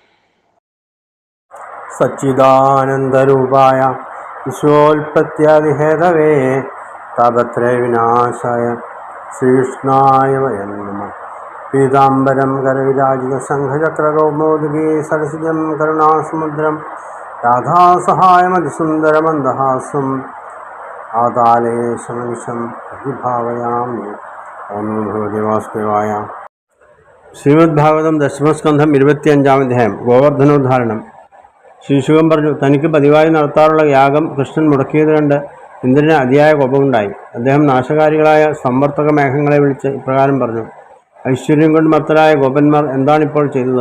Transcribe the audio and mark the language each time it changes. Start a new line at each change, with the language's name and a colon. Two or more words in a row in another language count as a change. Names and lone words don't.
Sanskrit: सच्चिदानन्दरूपाय विश्वोत्पत्त्यादिहेतवे तापत्रयविनाशाय श्रीकृष्णाय वयं नमः। पीताम्बरं करविराजितशङ्खचक्रकौमोदगी सरसिजं करुणासमुद्रं राधासहायमतिसुन्दरमन्दहासम् आदाले शमनिशं प्रतिभावयामि। ഓം നമോ ഭഗവതേ വാസുദേവായ.
Malayalam: ശ്രീമദ്ഭാഗവതം ദശമസ്കന്ധം 25-ാം അധ്യായം. ഗോവർദ്ധനോദ്ധാരണം. ശ്രീശുഖൻ പറഞ്ഞു, തനിക്ക് പതിവായി നടത്താറുള്ള യാഗം കൃഷ്ണൻ മുടക്കിയത് കണ്ട് ഇന്ദ്രന് അതിയായ കോപമുണ്ടായി. അദ്ദേഹം നാശകാരികളായ സംവർത്തക മേഘങ്ങളെ വിളിച്ച് ഇപ്രകാരം പറഞ്ഞു: ഐശ്വര്യം കൊണ്ട് മർത്തരായ ഗോപന്മാർ എന്താണിപ്പോൾ ചെയ്തത്?